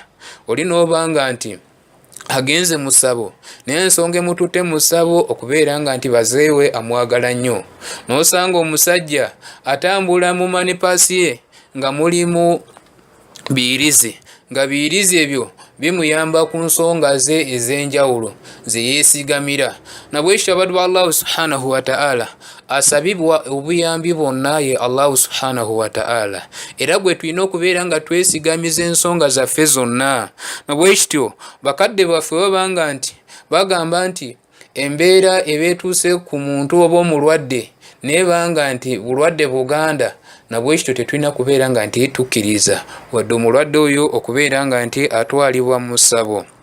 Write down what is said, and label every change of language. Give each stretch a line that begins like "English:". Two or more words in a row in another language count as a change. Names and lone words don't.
Ganda: Oli n'obanga nti agenze mu ssabo naye ensonga emututte mu ssabo okubeera nga nti bazeewe amwagala nnyo, n'osanga omusajja atambula mu manipasi ye nga mulimu biyirizi, nga biyirizi ebyo bimuyamba ku nsonga ze ez'enjawulo ze yeesigamira. Na bwekityo abaddu ba
Arabic: الله سبحانه وتعالى
Ganda: asabibwa obuyambi bwonna ye
Arabic: الله سبحانه وتعالى,
Ganda: era gwe tulina okubeera nga twesigamiza ensonga zaffe zonna. Na bwekityo bakadde baffe babanga nti bagamba nti embeera ebeetuuse ku muntu oba omulwadde nebanga nti bulwadde buganda, na bwekityo tetulina kubeera nga nti tukkiriza wadde omulwadde oyo okubeera nga nti atwalibwa mu ssabo.